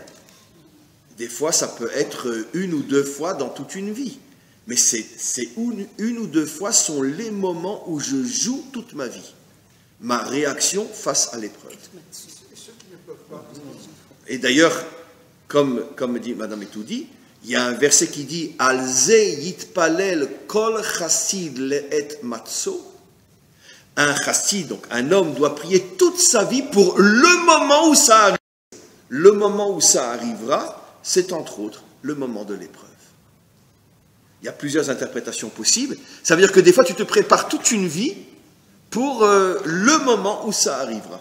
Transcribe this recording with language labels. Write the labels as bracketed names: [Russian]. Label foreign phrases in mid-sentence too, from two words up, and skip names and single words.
[French] Des fois, ça peut être une ou deux fois dans toute une vie. Mais c'est une ou deux fois sont les moments où je joue toute ma vie. Ma réaction face à l'épreuve. Et d'ailleurs, comme dit Madame Etoudi, il y a un verset qui dit « [Hebrew] על זאת יתפלל כל חסיד לעת מצא [French] » Un chassid, donc un homme, doit prier toute sa vie pour le moment où ça arrive. Le moment où ça arrivera, c'est entre autres le moment de l'épreuve. Il y a plusieurs interprétations possibles. Ça veut dire que des fois, tu te prépares toute une vie pour le moment où ça arrivera.